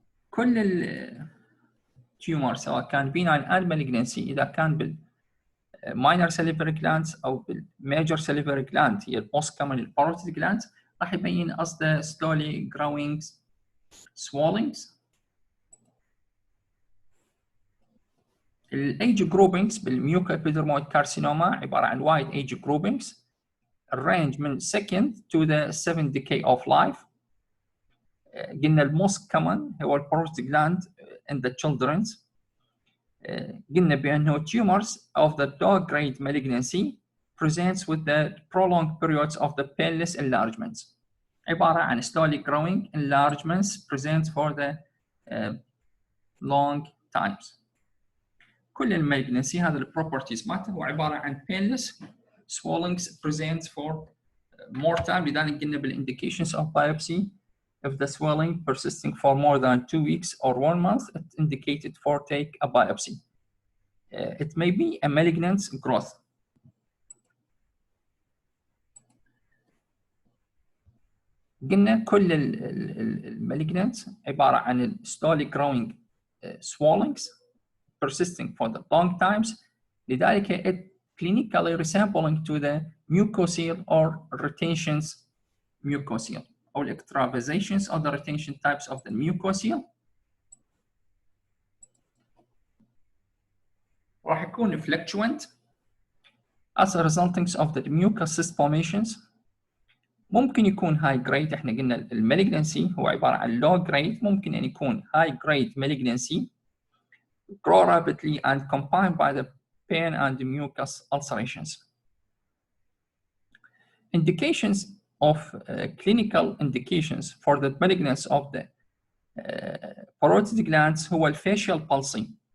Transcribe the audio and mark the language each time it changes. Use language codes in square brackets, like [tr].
[ar] كل التيومر سواء كان [en] benign and malignancy إذا كان بالminor salivary glands أو بالmajor salivary gland هي most common parotid glands [ar] راح يبين قصده [en] slowly growing swellings. الايج groupings بالميوكوابيدرمويد carcinoma عباره عن وايد ايج جروبينجز الرينج من second to the 7th decade of life. قلنا الموست كومن هو الباروتيد gland in the children. قلنا بانه tumors of the low grade malignancy presents with the prolonged periods of the painless enlargements. عباره عن slowly growing enlargements present for the long times. [ar] كل المالجنسي هذا البروبرتيز مالته هو عباره عن [en] painless swellings present for more time. [ar] لذلك قلنا بالانديكيشنز [en] of biopsy if the swelling persisting for more than 2 weeks or 1 month it's indicated for take a biopsy. It may be a malignant growth. [ar] قلنا كل المالجنانت عباره عن [en] slowly growing swellings persisting for the long times. [ar] لذلك [en] it clinically resembling to the mucocele or retentions mucocele or extravasations of the retention types of the mucocele. [ar] راح يكون [en] fluctuant as a resulting of the mucous cyst formations. [ar] ممكن يكون [en] high grade. [ar] احنا قلنا المالجنسي هو عباره عن [en] low grade. [ar] ممكن ان يكون [en] high grade malignancy grow rapidly and combined by the pain and the mucus ulcerations. Indications of clinical indications for the malignancy of the parotid glands [ar] هو الفاشيال [en] palsy.